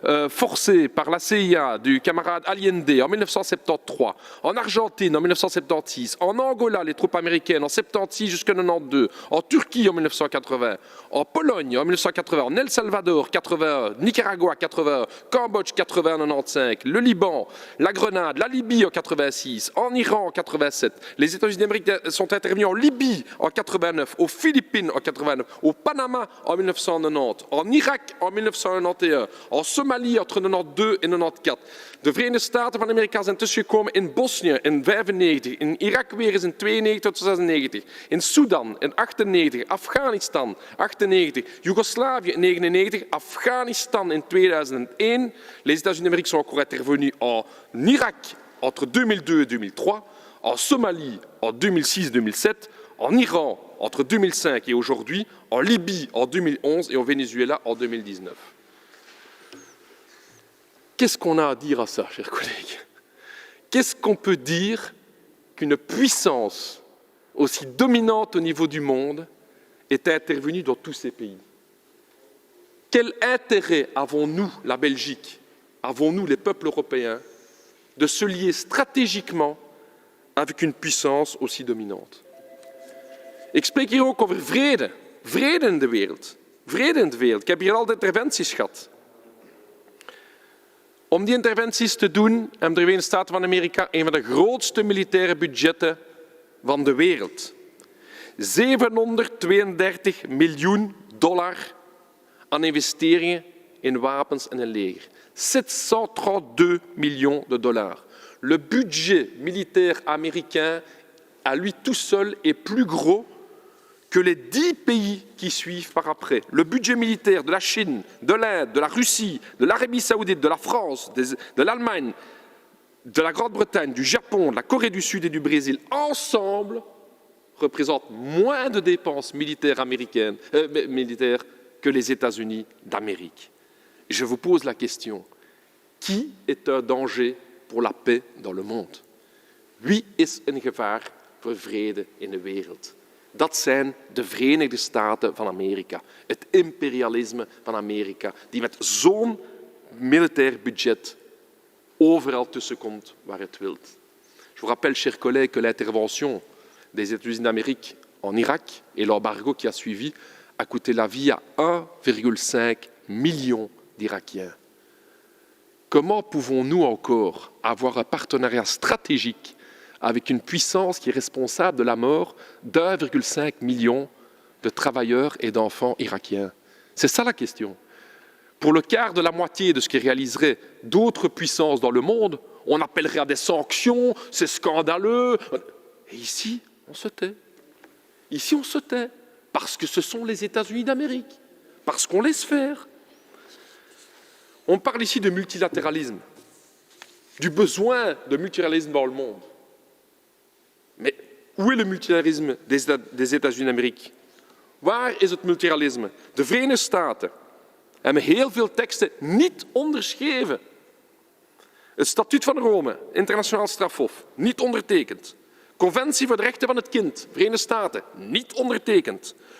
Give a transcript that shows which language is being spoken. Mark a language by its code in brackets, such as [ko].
[fr] forcée par la CIA du camarade Allende en 1973, en Argentine en 1976, en Angola les troupes américaines en 76 jusqu'en 92, en Turquie en 1980, en Pologne en 1980, en El Salvador 81, Nicaragua 81, Cambodge 80 95, le Liban, la Grenade, la Libye en 86, en Iran en 87. Les États-Unis d'Amérique sont intervenus en Libye en 89, aux Philippines en 89, au Panama en 1990, en Irak en 1991, en Somalie entre 92 en 94. [nl] De Verenigde Staten van Amerika zijn tussengekomen in Bosnië in 95, in Irak weer eens in 92 tot 96, in Sudan in 98, Afghanistan 98, Joegoslavië in 99, Afghanistan in 2001. [fr] Les États-Unis d'Amérique sont encore intervenus en Irak entre 2002 et 2003, en Somalie en 2006-2007, en Iran entre 2005 et aujourd'hui, en Libye en 2011 et au Venezuela en 2019. Qu'est-ce qu'on a à dire à ça, chers collègues? Qu'est-ce qu'on peut dire qu'une puissance aussi dominante au niveau du monde est intervenue dans tous ces pays? Quel intérêt avons-nous, la Belgique, avons-nous, les peuples européens, de se lier stratégiquement avec une puissance aussi dominante? [nl] Ik spreek hier ook over vrede. Vrede in de wereld. Vrede in de wereld. Ik heb hier al de interventies gehad. Om die interventies te doen hebben de Verenigde Staten van Amerika een van de grootste militaire budgetten van de wereld. $732 miljoen aan investeringen in wapens en een leger. [fr] 732 millions de dollars. Le budget militaire américain, à lui tout seul, est plus gros que les 10 pays qui suivent par après. Le budget militaire de la Chine, de l'Inde, de la Russie, de l'Arabie saoudite, de la France, de l'Allemagne, de la Grande-Bretagne, du Japon, de la Corée du Sud et du Brésil, ensemble, représentent moins de dépenses militaires américaines, militaires que les États-Unis d'Amérique. Je vous pose la question, qui est un danger pour la paix dans le monde? [nl] Wie is een gevaar voor vrede in de wereld? Dat zijn de Verenigde Staten van Amerika, het imperialisme van Amerika, die met zo'n militair budget overal tussenkomt waar het wilt. [fr] Je vous rappelle, chers collègues, que l'intervention des États-Unis d'Amérique en Irak et l'embargo qui a suivi a coûté la vie à 1,5 million d'Irakiens. Comment pouvons-nous encore avoir un partenariat stratégique avec une puissance qui est responsable de la mort d'1,5 million de travailleurs et d'enfants irakiens? C'est ça la question. Pour le quart de la moitié de ce qui réaliserait d'autres puissances dans le monde, on appellerait à des sanctions, c'est scandaleux. Et ici, on se tait. Ici, on se tait, parce que ce sont les États-Unis d'Amérique, parce qu'on laisse faire. On parle ici de multilatéralisme, du besoin de multilatéralisme dans le monde. Mais où est le multilatéralisme des États-Unis d'Amérique? [nl] Waar is het multilateralisme? De Verenigde Staten hebben heel veel teksten niet onderschreven. Het Statuut van Rome, internationaal strafhof, niet ondertekend. Conventie voor de rechten van het kind, Verenigde Staten, niet ondertekend.